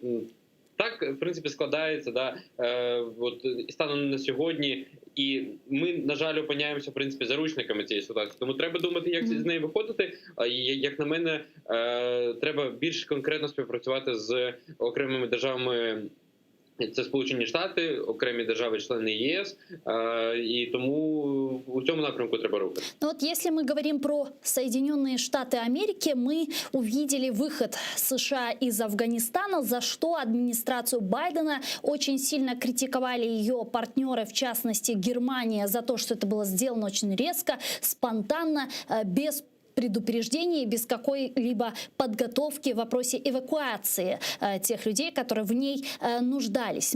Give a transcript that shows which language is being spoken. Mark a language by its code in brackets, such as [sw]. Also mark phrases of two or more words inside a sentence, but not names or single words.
[uk] Так, в принципі, складається, станом на сьогодні, і ми, на жаль, опиняємося, в принципі, заручниками цієї ситуації. Тому треба думати, як з неї виходити. І, як на мене, треба більш конкретно співпрацювати з окремими державами. Це Сполучені Штати, окремі держави-члени ЄС, і тому у цьому напрямку треба рухати. [ru] Ну вот если мы говорим про Соединенные Штаты Америки, мы увидели выход США из Афганистана, за что администрацию Байдена очень сильно критиковали ее партнеры, в частности Германия, за то, что это было сделано очень резко, спонтанно, без предупреждений, без какой-либо подготовки в вопросе эвакуации тех людей, которые в ней нуждались.